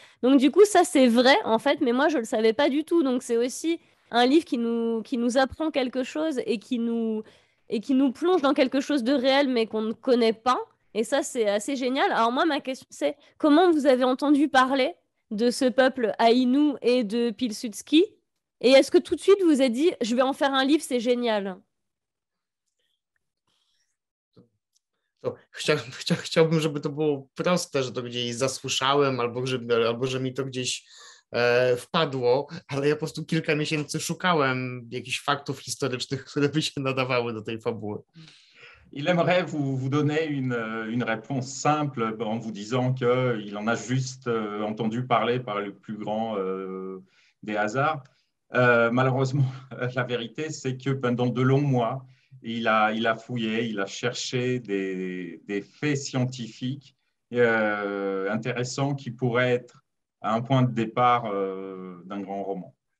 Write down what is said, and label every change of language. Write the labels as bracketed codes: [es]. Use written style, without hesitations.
[fr] Donc du coup, ça c'est vrai en fait, mais moi je ne le savais pas du tout. Donc c'est aussi un livre qui nous apprend quelque chose et qui nous plonge dans quelque chose de réel mais qu'on ne connaît pas. Et ça c'est assez génial. Alors moi, ma question c'est comment vous avez entendu parler de ce peuple Aïnou et de Pilsudski? Et est-ce que tout de suite vous vous êtes dit, je vais en faire un livre, c'est génial? [pl] To chciałbym, żeby to było proste, że to gdzieś zasłyszałem, albo że mi to gdzieś wpadło, ale ja po prostu kilka miesięcy szukałem jakichś faktów historycznych, które by się nadawały do tej fabuły. [fr] Il aimerait vous donner une réponse simple en vous disant qu'il en a juste entendu parler par le plus grand des hasards. Malheureusement, la vérité, c'est que pendant de longs mois, il a fouillé, il a cherché des faits scientifiques intéressants qui pourraient être un point de départ d'un grand roman.